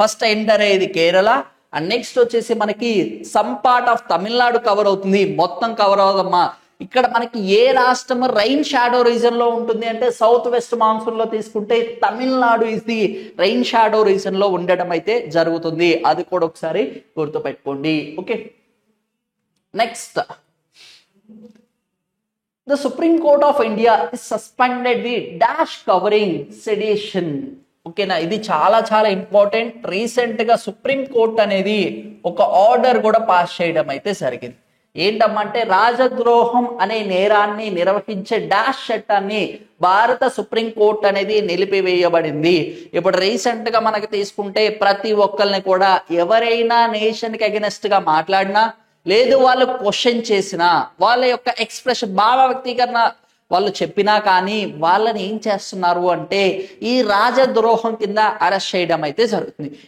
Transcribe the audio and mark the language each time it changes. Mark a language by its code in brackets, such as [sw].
[te] First enter అయ్యేది Kerala, and next వచ్చేసి మనకి some part of Tamil Nadu cover అవుతుంది, మొత్తం కవర్ అవుదమ్మా. ఇక్కడ మనకి ఏ రాష్ట్రం రైన్ షాడో రీజన్ లో ఉంటుంది అంటే సౌత్ వెస్ట్ మాన్సూన్ లో తీసుకుంటే Tamil Nadu is the rain shadow reason లో ఉండడం అయితే జరుగుతుంది. అది కూడా ఒకసారి గుర్తుపెట్టుకోండి. [en] Okay, next the Supreme Court of India is suspended the dash covering sedition. [te] ఓకేనా, ఇది చాలా ఇంపార్టెంట్. రీసెంట్ గా సుప్రీం కోర్ట్ అనేది ఒక ఆర్డర్ కూడా పాస్ చేయడం అయితే జరిగింది. ఏంటమ్మంటే రాజద్రోహం అనే నేరాన్ని నిర్వహించే డాష్ చట్టాన్ని భారత సుప్రీం కోర్ట్ అనేది నిలిపివేయబడింది. ఇప్పుడు రీసెంట్ గా మనకి తీసుకుంటే ప్రతి ఒక్కరిని కూడా ఎవరైనా నేషన్ కి అగెనెస్ట్ గా మాట్లాడినా, లేదు వాళ్ళు క్వశ్చన్ చేసినా, వాళ్ళ యొక్క ఎక్స్ప్రెషన్ భావ వ్యక్తీకరణ వాళ్ళు చెప్పినా కానీ వాళ్ళని ఏం చేస్తున్నారు అంటే ఈ రాజద్రోహం కింద అరెస్ట్ చేయడం అయితే జరుగుతుంది.